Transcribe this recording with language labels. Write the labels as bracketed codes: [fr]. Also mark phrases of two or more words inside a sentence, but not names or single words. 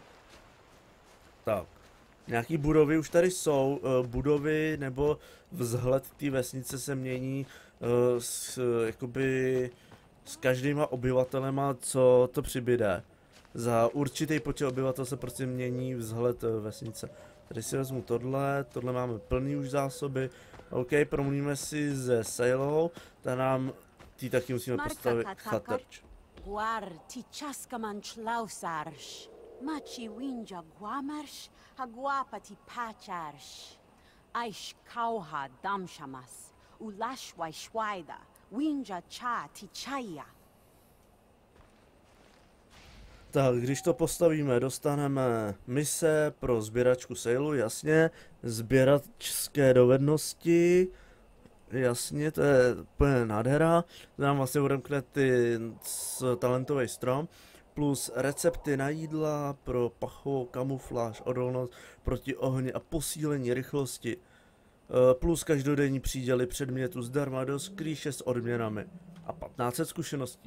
[cs] Tak, nějaký budovy už tady jsou, budovy nebo vzhled té vesnice se mění jakoby s každýma obyvatelema, co to přibyde. Za určitý počet obyvatel se prostě mění vzhled vesnice. Tady si vezmu tohle máme plný už zásoby. OK, promluvíme si ze Sailou, tam nám ty taky musíme postavit chatrč. Guar ti chaskaman chlausarš, machi winja guamarš, a guapa ti pacharš. Aish kauha damshamas, ulashwai shwaida, winja cha ti chaya. Tak, když to postavíme, dostaneme mise pro sběračku Sailu, jasně, sběračské dovednosti, jasně, to je úplně nádhera, to nám vlastně odemkne talentový strom, plus recepty na jídla pro pachovou kamufláž, odolnost proti ohni a posílení rychlosti, plus každodenní příděly předmětu zdarma do skrýše s odměnami a 1500 zkušeností.